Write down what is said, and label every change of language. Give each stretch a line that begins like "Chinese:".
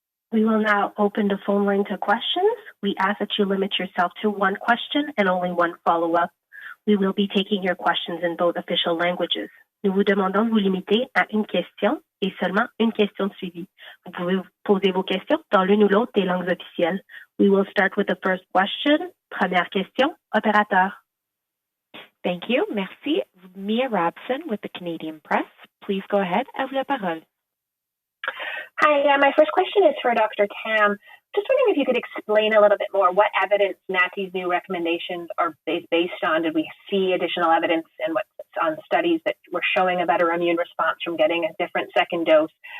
English: We will now open the phone line to questions. We ask that you limit yourself to one question and only one follow-up. We will be taking your questions in both official languages.
French: Nous vous demandons de vous limiter à une question et seulement une question suivie. Vous pouvez poser vos questions dans l'une ou l'autre des langues officielles.
English: We will start with the first question.
French: Première question, opérateur.
English: Thank you.
French: Merci.
English: Mia Robson with the Canadian Press. Please go ahead.
French: À vous la parole.
English: Hi, my first question is for Dr. Tam. Just wondering if you could explain a little bit more what evidence NACI's new recommendations are based on. Did we see additional evidence and what's on studies that were showing a better immune response from getting a different second dose?